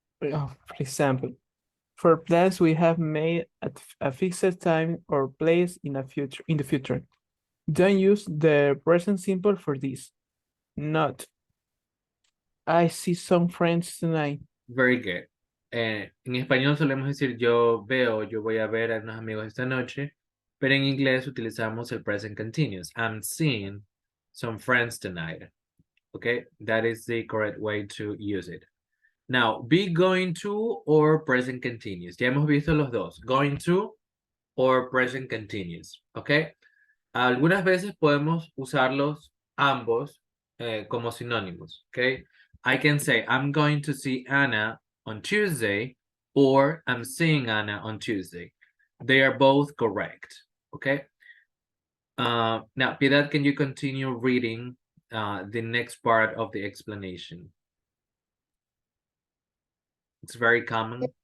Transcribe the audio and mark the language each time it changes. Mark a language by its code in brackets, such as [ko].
[en] For example, for plans we have made at a fixed time or place in the future. Don't use the present simple for this. Not. I see some friends tonight. Very good. [es] En español solemos decir yo voy a ver a unos amigos esta noche, pero en inglés utilizamos el present continuous. [en] I'm seeing some friends tonight. Okay, that is the correct way to use it. Now, be going to or present continuous. [es] Ya hemos visto los dos, [en] going to or present continuous. [es] Okay, algunas veces podemos usarlos ambos como sinónimos. [en] Okay, I can say I'm going to see Anna on Tuesday, or I'm seeing Anna on Tuesday. They are both correct. Okay. Now, Piedad, can you continue reading the next part of the explanation? It's very common.